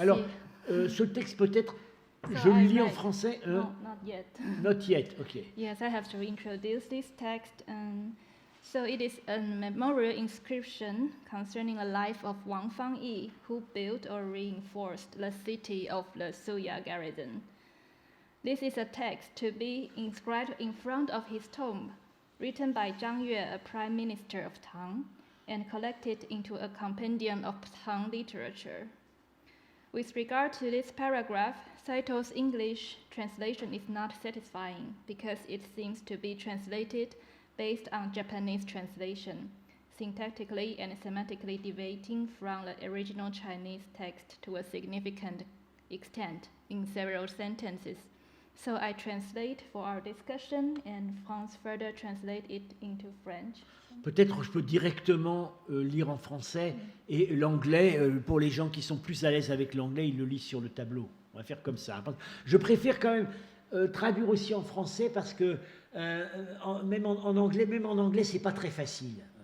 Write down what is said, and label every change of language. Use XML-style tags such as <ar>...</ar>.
<fr>Alors, ce texte peut-être, je le lis en français.</fr> <en>No, not yet. Not yet, ok. Yes, I have to introduce this text. So it is a memorial inscription concerning a life of Wang Fangyi, who built or reinforced the city of the Suya garrison. This is a text to be inscribed in front of his tomb, written by Zhang Yue, a prime minister of Tang, and collected into a compendium of Tang literature. With regard to this paragraph, Saito's English translation is not satisfying because it seems to be translated based on Japanese translation, syntactically and semantically deviating from the original Chinese text to a significant extent in several sentences. So I translate for our discussion and Franz further translate it into French.</en> <fr>Peut-être je peux directement lire en français et l'anglais, pour les gens qui sont plus à l'aise avec l'anglais, ils le lisent sur le tableau. On va faire comme ça. Je préfère quand même traduire aussi en français parce que même en anglais, c'est pas très facile.</fr>